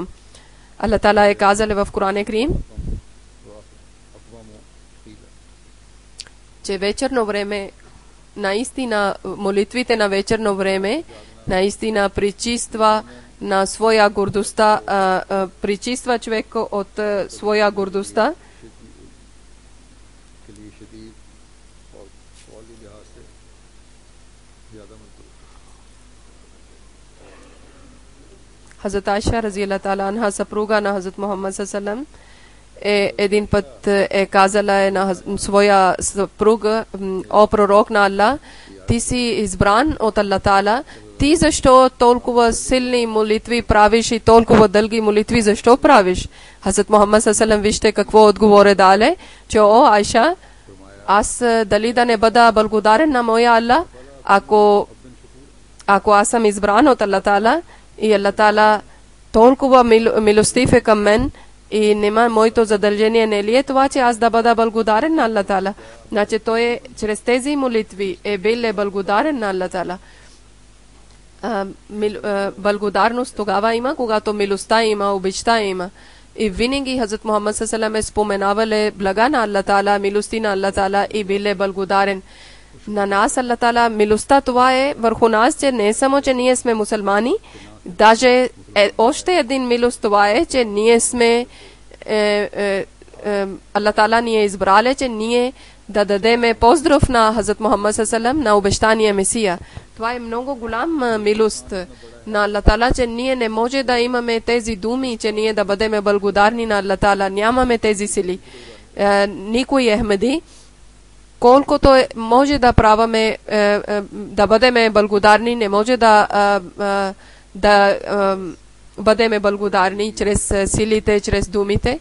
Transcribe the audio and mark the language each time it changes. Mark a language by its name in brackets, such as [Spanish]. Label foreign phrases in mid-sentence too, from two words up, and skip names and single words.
[Bulgarian] Аллах Таала е казал в Коран Карим, че вечерно време, наистина молитвите на вечерно време, наистина причиства на своя гордостта, причиства човек от своя гордостта. Хазрат Айша [Arabic] رضي الله تعالى عنها, [Bulgarian] съпруга на Хазрат Мухаммад [Arabic] صلى الله عليه وسلم, [Bulgarian] един път е казала на своя съпруга: о пророк на Аллах, ти си избран от Аллах Таала, ти защо толкова силни молитви правиш и толкова дълги молитви защо правиш? Хазрат Мухаммад [Arabic] صلى الله عليه وسلم [Bulgarian] вижте какво отговори дале, че о Айша, аз дали да не бъда благодарен на моя Аллах, ако аз съм избран от Аллах Таала и Аллах Таала толкова милостив е към мен и нема моето задължение, не ли е това, че аз да бъда благодарен на Аллах Таала? Значи той чрез тези молитви е бил благодарен на Аллах Таала. Благодарност тогава има, когато милостта има, обичта има. И винаги Хазрат Мухаммад [Arabic] صلى الله عليه وسلم [Bulgarian] е споменавал блага на Аллах Таала, милости на Аллах Таала и бил благодарен на нас. Аллах Таала милостта това е върху нас, че не само, че ние сме мусулмани, даже още един милост това е, че ние сме Аллах Таала ни е избрали, че ние да дадеме поздрав на Хазрат Мухаммад [Arabic] صلى الله عليه وسلم, [Bulgarian] на обещания Месия. Това е много голям милост на Аллах Таала, че ние не може да имаме тези думи, че ние да бъдем благодарни на Аллах Таала. Нямаме тези сили. Никой Ахмеди, колкото може да праваме, да бъдем благодарни, не може да бъдем благодарни чрез силите, чрез думите.